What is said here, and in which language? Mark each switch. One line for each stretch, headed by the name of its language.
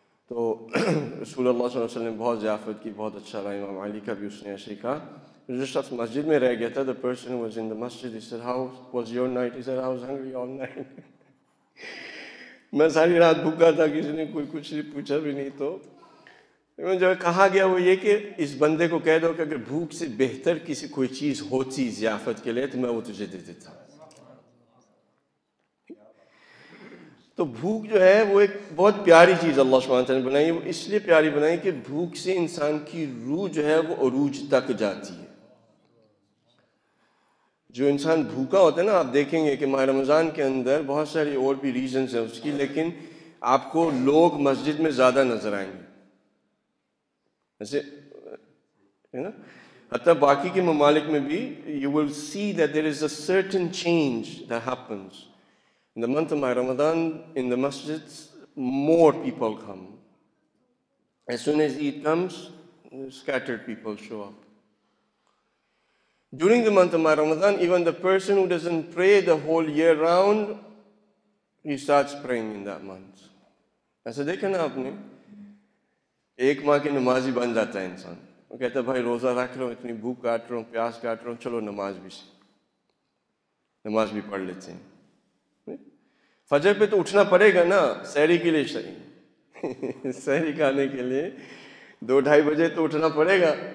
Urdu: تو رسول اللہ صلی اللہ علیہ وسلم نے بہت ضیافت کی, بہت اچھا رہا. امام علی کا بھی اس نے ایسے ہی کہا. جو شخص مسجد میں رہ گیا تھا,
English: the person who was in the masjid, he said, how was your night? He said, I was hungry all night.
Urdu: میں ساری رات بھوکا تھا, کسی نے کوئی کچھ پوچھا بھی نہیں. تو جو کہا گیا وہ یہ کہ اس بندے کو کہہ دو کہ اگر بھوک سے بہتر کسی کوئی چیز ہوتی ضیافت کے لیے تو میں وہ تجھے دے دیتا. تو بھوک جو ہے وہ ایک بہت پیاری چیز اللہ سبحانہ وتعالیٰ نے بنائی. وہ اس لیے پیاری بنائی کہ بھوک سے انسان کی روح جو ہے وہ عروج تک جاتی ہے. جو انسان بھوکا ہوتا ہے نا, آپ دیکھیں گے کہ ماہ رمضان کے اندر بہت ساری اور بھی ریزنز ہیں اس کی, لیکن آپ کو لوگ مسجد میں زیادہ نظر آئیں گے. ایسے ہے نا, حتیٰ باقی کے ممالک میں بھی
English: you will see that there is a certain change that happens. In the month of Ramadan, in the masjids, more people come. As soon as Eid comes, scattered people show up. During the month of Ramadan, even the person who doesn't pray the whole year round, he starts praying in that month.
Urdu: ایسا دیکھا نا آپ نے, ایک ماہ کی نمازی بن جاتا ہے انسان. وہ کہتا ہے بھائی روزہ رکھ رہا ہوں, اتنی بھوک کاٹ رہا ہوں, پیاس کاٹ رہا ہوں, چلو نماز بھی پڑھ لیتے ہیں. فجر پہ تو اٹھنا پڑے گا نا, سحری کے لیے سحری کھانے کے لیے 2-2:30 بجے تو اٹھنا پڑے گا.